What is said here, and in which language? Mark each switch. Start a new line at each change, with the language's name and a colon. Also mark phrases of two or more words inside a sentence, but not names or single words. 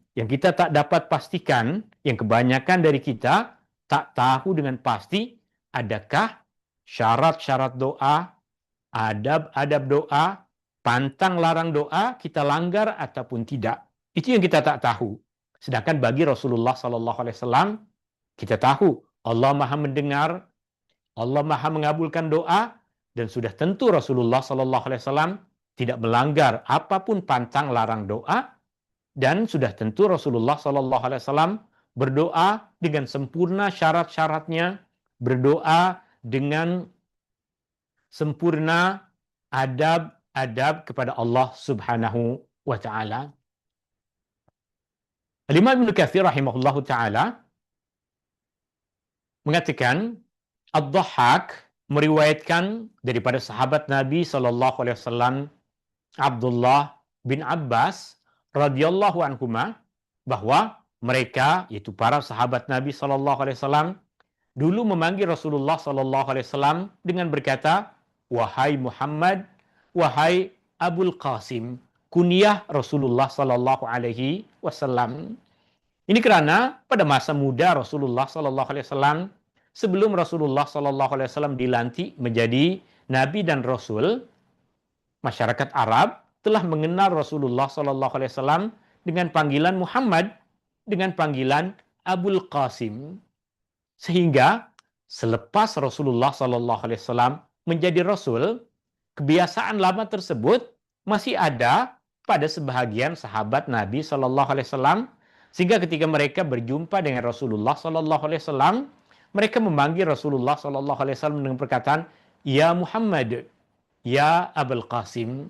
Malay: Yang kita tak dapat pastikan, yang kebanyakan dari kita tak tahu dengan pasti, adakah syarat-syarat doa, adab-adab doa, pantang larang doa, kita langgar ataupun tidak. Itu yang kita tak tahu. Sedangkan bagi Rasulullah SAW, kita tahu Allah Maha mendengar, Allah Maha mengabulkan doa, dan sudah tentu Rasulullah SAW tidak melanggar apapun pantang larang doa, dan sudah tentu Rasulullah SAW berdoa dengan sempurna syarat-syaratnya, berdoa dengan sempurna adab-adab kepada Allah
Arabic: سبحانه وتعالى.
Malay: Imam Ibnu Katsir
Arabic: رحمه الله تعالى
Malay: mengatakan Ad-Dhahhak meriwayatkan daripada sahabat Nabi
Arabic: صلى الله عليه وسلم
Malay: Abdullah bin Abbas
Arabic: رضي الله عنهما
Malay: bahwa mereka, yaitu para sahabat Nabi
Arabic: صلى الله عليه وسلم,
Malay: dulu memanggil Rasulullah
Arabic: صلى الله عليه وسلم
Malay: dengan berkata, "Wahai Muhammad, wahai Abul Qasim," kunyah Rasulullah
Arabic: صلى الله عليه وسلم.
Malay: Ini karena pada masa muda Rasulullah
Arabic: صلى الله عليه وسلم,
Malay: sebelum Rasulullah
Arabic: صلى الله عليه وسلم
Malay: dilantik menjadi nabi dan rasul, masyarakat Arab telah mengenal Rasulullah
Arabic: صلى الله عليه وسلم
Malay: dengan panggilan Muhammad, dengan panggilan Abul Qasim. Sehingga selepas Rasulullah
Arabic: صلى الله عليه وسلم
Malay: menjadi rasul, kebiasaan lama tersebut masih ada pada sebahagian sahabat Nabi
Arabic: صلى الله عليه وسلم,
Malay: sehingga ketika mereka berjumpa dengan Rasulullah
Arabic: صلى الله عليه وسلم,
Malay: mereka memanggil Rasulullah
Arabic: صلى الله عليه وسلم
Malay: dengan perkataan, "Ya Muhammad, ya Abul Qasim."